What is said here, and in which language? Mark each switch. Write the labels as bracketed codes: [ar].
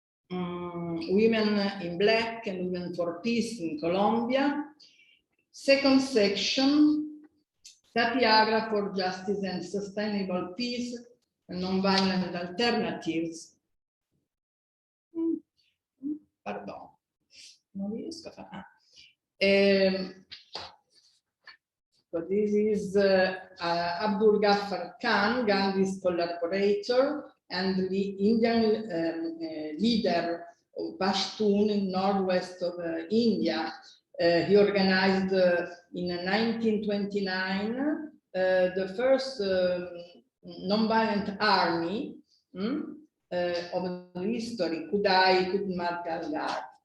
[en] Women in Black and Women for Peace in Colombia. Second section, Satyagraha for Justice and Sustainable Peace and Nonviolent Alternatives. [it] Pardon, non riesco a fare. [en] So this is Abdul Ghaffar Khan, Gandhi's collaborator and the Indian leader of Pashtun in northwest of India. He organized in 1929 the first non-violent army of the history, Kudai Kudmat Galgar.